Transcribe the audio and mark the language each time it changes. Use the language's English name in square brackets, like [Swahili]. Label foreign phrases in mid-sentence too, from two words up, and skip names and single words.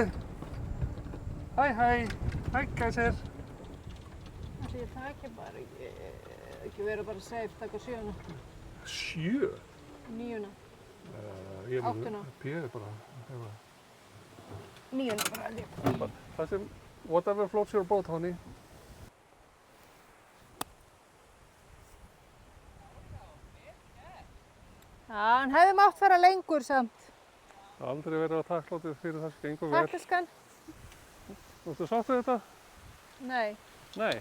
[Icelandic] Hæ, hæ, hæ gæsir. Ætli ég taki bara ekki vera bara safe, taka 7. 7? 9. Ég mun- 8. P er bara, 9 bara held ég. það sem, [English] whatever floats your boat, honey. [Icelandic] Já, hann hefði mátt fara lengur samt. Aldrei verið að takklátið fyrir það sem gengur vel. Takk elskan. Þú ert sátt við þetta? Nei, Nei.